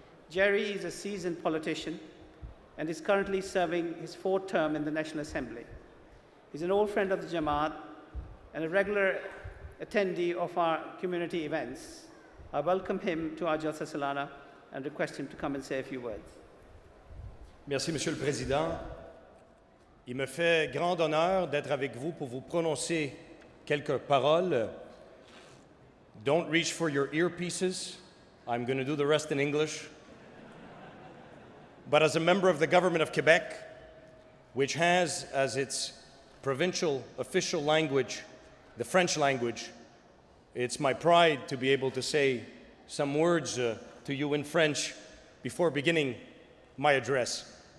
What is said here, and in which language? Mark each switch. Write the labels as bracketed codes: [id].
[en] Jerry is a seasoned politician and is currently serving his 4th term in the National Assembly. He's an old friend of the Jamaat and a regular attendee of our community events. I welcome him to our Jalsa Salana and request him to come and say a few words. [fr] Merci, Monsieur le Président. Il me fait grand honneur d'être avec vous pour vous prononcer quelques paroles. [en] Don't reach for your earpieces. I'm going to do the rest in English. But as a member of the government of Quebec, which has as its provincial official language the French language, it's my pride to be able to say some words to you in French before beginning my address.